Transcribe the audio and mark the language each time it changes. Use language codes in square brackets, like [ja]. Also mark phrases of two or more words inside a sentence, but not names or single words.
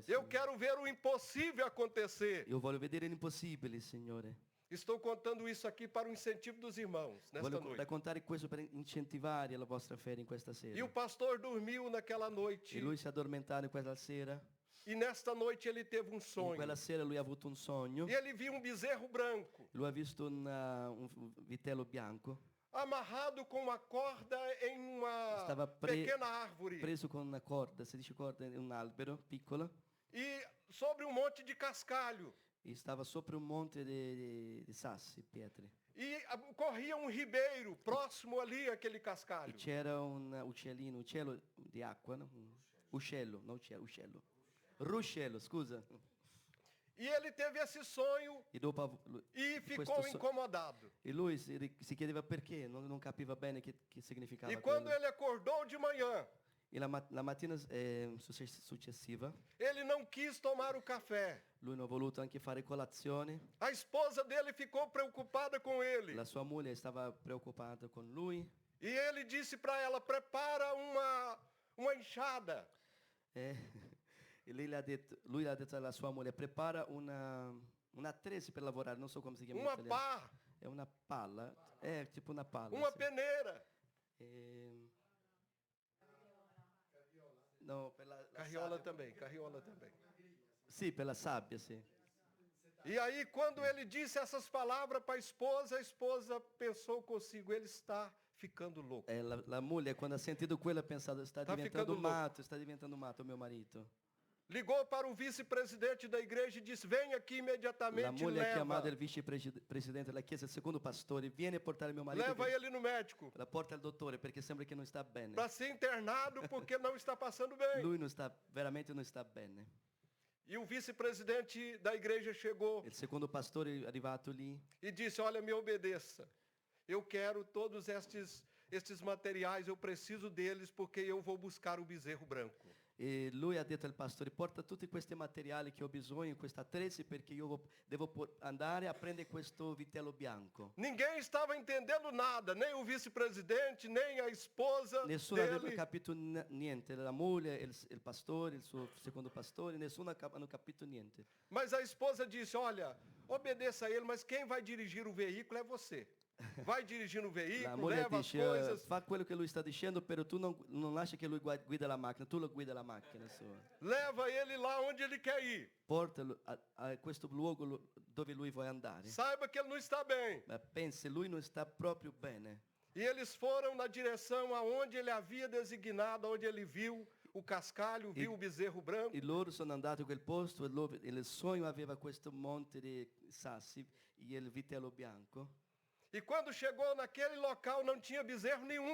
[pt] Eu [it] Signore. [pt] quero ver o impossível acontecer. [it] Io voglio vedere l'impossibile, Signore. [pt] Estou contando isso aqui para o incentivo dos irmãos nesta [it] Voglio [pt] noite. [it] raccontare questo per incentivare la vostra fede in questa sera. [pt] E o pastor dormiu naquela noite. [it] E lui si è addormentato in quella sera. [pt] E nesta noite ele teve um [it] In [pt] sonho. [it] quella sera lui ha avuto un sogno. [pt] E ele viu um bezerro branco, [it] Lui ha visto un vitello bianco [pt] amarrado com uma corda em uma [it] Stava [pt] pequena árvore. [it] preso con una corda, si dice corda, in un albero piccolo, [pt] E sobre um monte de cascalho. [it] e stava sopra un monte di sassi, pietre. [pt] E corria um ribeiro próximo ali àquele [it] E [pt] cascalho. [it] c'era un uccello di acqua, no? Un uccello, non uccello. Ruscello, scusa. [pt] E ele teve esse sonho [it] E dopo [pt] e [it] questo [pt] ficou so- incomodado. [it] e lui si chiedeva perché, non capiva bene che significava [pt] E quando [it] quello. [pt] ele acordou de manhã, [it] E la mattina successiva, [pt] ele não quis tomar o café. [it] lui non ha voluto anche fare colazione. [pt] A esposa dele ficou preocupada com ele. [it] La sua moglie stava preoccupata con lui. [pt] E ele disse para ela: prepara uma enxada. [it] E lui ha detto alla sua moglie, prepara una trese per lavorare, non so come si chiama in [pt] Uma [it] italiano. [pt] pá, [it] È una palla, è tipo una palla. [pt] uma [it] sì. [pt] peneira. [it] No, per la Carriola sabbia. [pt] também, carriola também. [it] Sì, per la sabbia, sì. [pt] E aí, quando ele disse essas palavras para a esposa pensou consigo, ele está ficando louco. [it] La moglie quando ha sentito quello ha pensato, sta Sta diventando [pt] ficando [it] matto mio marito. [pt] Ligou para o vice-presidente da igreja e disse: vem aqui [it] La [pt] imediatamente e [it] moglie ha chiamato [pt] leva. [it] il vicepresidente della chiesa, il secondo pastore, vieni a portare mio marito. [pt] Leva ele no médico. [it] La porta al dottore perché sembra che non sta bene. [pt] Para ser internado porque não está passando bem. [it] Lui veramente non sta bene. [pt] E o vice-presidente da igreja chegou [it] Il secondo pastore è arrivato lì [pt] e disse: olha, me obedeça. Eu quero todos estes materiais, eu preciso deles porque eu vou buscar o bezerro branco. [it] e lui ha detto al pastore, porta tutti questi materiali che ho bisogno, questa trese, perché io devo andare a prendere questo vitello bianco. [pt] Ninguém estava entendendo nada, nem o vice-presidente, nem a esposa [it] Nessuno aveva [pt] dele. [it] capito niente, la moglie, il pastore, il suo secondo pastore, nessuno hanno capito niente. [pt] Mas a esposa disse: olha, obedeça a ele, mas quem vai dirigir o veículo é você. Vai dirigindo o [it] La [pt] veículo, [it] moglie [pt] leva as [it] dice, [pt] coisas, [it] fa quello che lui sta dicendo, però tu non lascia che lui guida la macchina, tu lo guida la macchina sua. [pt] leva ele lá onde ele quer ir. [it] Portalo a questo luogo dove lui vuole andare. [pt] Saiba que ele não está bem. [it] Ma pensi, lui non sta proprio bene. [pt] E eles foram na direção aonde ele havia designado, onde ele viu o cascalho, viu o bezerro branco. [it] E loro sono andati a quel posto e il sogno aveva questo monte di sassi e il vitello bianco. [pt] E quando chegou naquele local não tinha bezerro nenhum.